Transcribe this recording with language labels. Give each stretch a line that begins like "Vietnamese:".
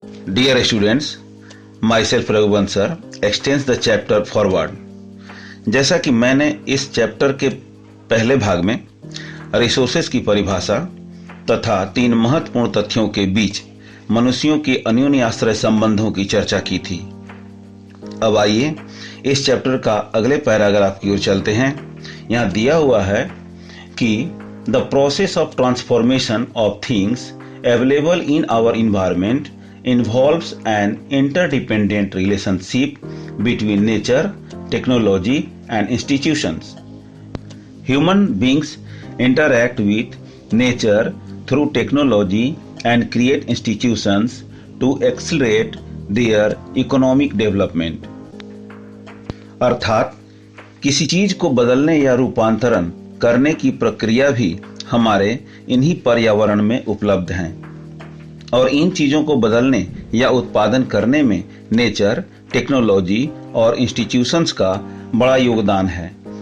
English: Dear students, myself Raghuvansh sir extends the chapter forward.
Hindi: जैसा कि मैंने इस चैप्टर के पहले भाग में रिसोर्सेज की परिभाषा तथा 3 महत्वपूर्ण तथ्यों के बीच मनुष्यों के अन्योन्य आश्रय संबंधों की चर्चा की थी। अब आइए इस चैप्टर का अगले पैराग्राफ की ओर चलते हैं। यहाँ दिया हुआ है कि
English: The process of transformation of things available in our environment involves an interdependent relationship between nature, technology, and institutions. Human beings interact with nature through technology and create institutions to accelerate their economic development.
Hindi: अर्थात किसी चीज को बदलने या रूपांतरण करने की प्रक्रिया भी हमारे इन्हीं पर्यावरण में उपलब्ध हैं और इन चीजों को बदलने या उत्पादन करने में नेचर, टेक्नोलॉजी और इंस्टीट्यूशंस का बड़ा योगदान है।